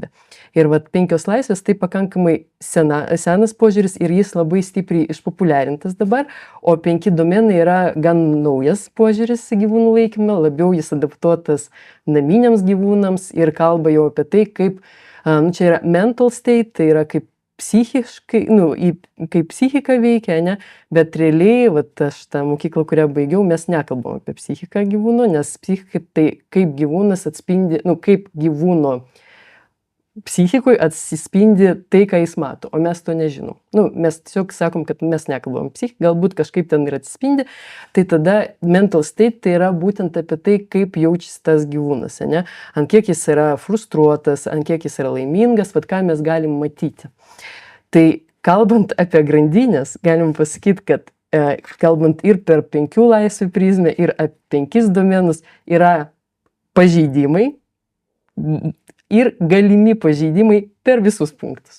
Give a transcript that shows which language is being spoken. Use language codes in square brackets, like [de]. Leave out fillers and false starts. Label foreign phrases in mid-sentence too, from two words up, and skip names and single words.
[lt] Ir 5 laisvės tai pakankamai senas požiūris ir jis labai stipriai išpopuliarintas dabar, o 5 domenai yra gan naujas požiūris į gyvūnų laikymą, labiau jis adaptuotas naminiams gyvūnams ir kalba jau apie tai, kaip, čia yra [en] mental state, [lt] tai yra kaip psichiškai, kaip psichika veikia, ne, bet realiai, aš tą mokyklą, kurią baigiau, mes nekalbam apie psichiką gyvūno, nes psichika tai kaip gyvūnas atspindi, kaip gyvūno psichikoje atsispindi tai, ką jis mato, o mes to nežinom. Mes tiesiog sakom, kad mes nekalbam psichiką, galbūt kažkaip ten ir atsispindi, tai tada [en] mental state [lt] tai yra būtent apie tai, kaip jaučiasi tas gyvūnas, ne? Ant kiek jis yra frustruotas, ant kiek jis yra laimingas, ką mes galim matyti. Tai kalbant apie grandinės, galim pasakyti, kad kalbant ir per 5 laisvių prizmę, ir apie 5 domenus yra pažeidimai, ir galimi pažeidimai per visus punktus.